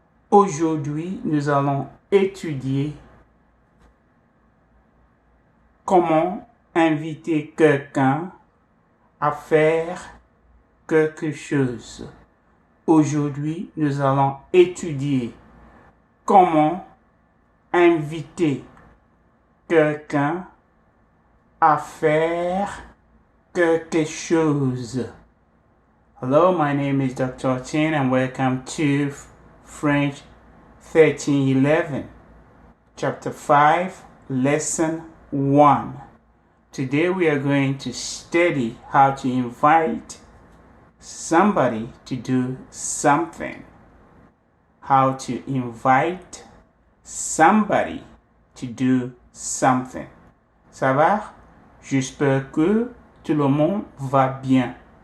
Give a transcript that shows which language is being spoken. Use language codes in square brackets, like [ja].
[fr] Aujourd'hui, nous allons étudier comment inviter quelqu'un à faire quelque chose. Aujourd'hui, nous allons étudier comment inviter quelqu'un à faire quelque chose. [en] Hello, my name is Dr. Tin and welcome to French 1311, Chapter 5, Lesson 1. Today we are going to study how to invite somebody to do something. How to invite somebody to do something. [fr] Ça va? J'espère que tout le monde va bien.